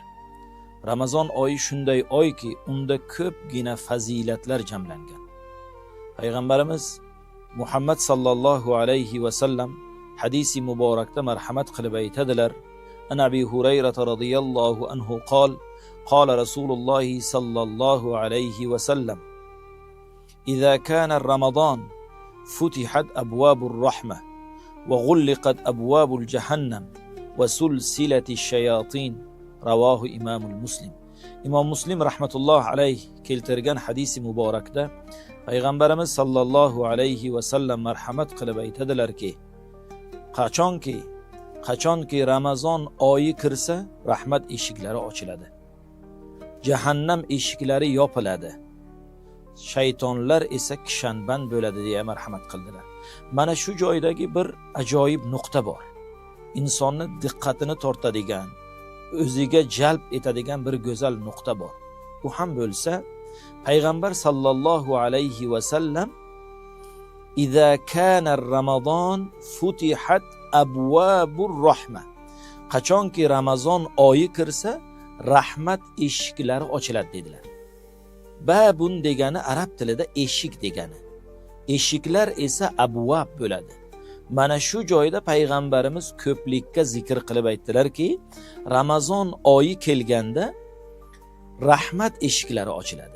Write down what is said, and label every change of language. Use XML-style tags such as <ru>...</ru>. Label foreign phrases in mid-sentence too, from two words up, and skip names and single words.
<uz>Ramazon oyi shunday oyki, unda ko'pgina fazilatlar jamlangan.</uz> <ar>Payg'ambarimiz Muhammad صلى الله عليه وسلم</ar> <uz>hadisi muborakda marhamat qilib aytadilar:</uz> <ar>عن أبي هريرة رضي الله عنه قال قال رسول الله صلى الله عليه وسلم إذا كان رمضان فتحت أبواب الرحمة وغلقت أبواب الجهنم وسلسلة الشياطين. رواه إمام المسلم.</ar> <uz>İmam Muslim</uz> <ar>رحمة الله عليه</ar> <uz>keltirgan hadisi muborakda Payg'ambarimiz</uz> <ar>صلى الله عليه وسلم</ar> <uz>marhamat qilib aytadilarki, qachonki Ramazon oyi kirsa, rahmat eshiklari ochiladi. Jahannam eshiklari yopiladi. Shaytonlar esa kishanband bo'ladi deya marhamat qildilar. Mana shu joydagi bir ajoyib nuqta bor. Insonni diqqatini tortadigan, o'ziga jalb etadigan bir go'zal nuqta bor. Bu ham bo'lsa, payg'ambar</uz> <ar>صلى الله عليه وسلم "إذا كان رمضان فتحت أبواب الرحمة."</ar> <uz>Qachonki Ramazon oyi kirsa, rahmat eshiklari ochiladi dedilar. Babun degani arab tilida eshik degani. Eshiklar esa abwab bo'ladi. Mana shu joyda payg'ambarimiz ko'plikka zikr qilib aytdilarki, Ramazon oyi kelganda rahmat eshiklari ochiladi.</uz>